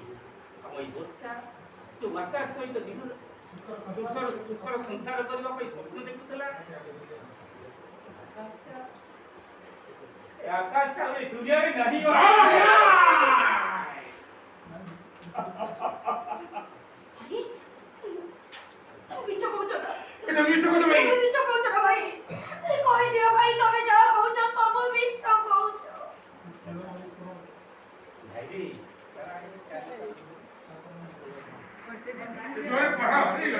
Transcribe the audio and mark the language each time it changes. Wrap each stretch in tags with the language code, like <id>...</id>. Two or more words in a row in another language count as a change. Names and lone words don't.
<or>ଆଉ ଏଇ ବର୍ଷା ଯୋଉ ଆକାଶ ସହିତ ଦିନ ସୁଖର ସଂସାର କରିବା ପାଇଁ ସ୍ୱପ୍ନ ଦେଖୁଥିଲା ଆକାଶଟା ଆଉ ଏ ଦୁନିଆରେ ନାହିଁ। ମିଛ କହୁଛ ନା</or> <bn>এটা মিথ্যে কথা ভাই</bn> <or>ମିଛ କହୁଛ ନା ଭାଇ କହିଦିଅ ଭାଇ ତମେ ଯାହା କହୁଛ ସବୁ ମିଛ କହୁଛ ଭାଇରେ</or> <bn>জোরে পড়া হয়ে গেল</bn>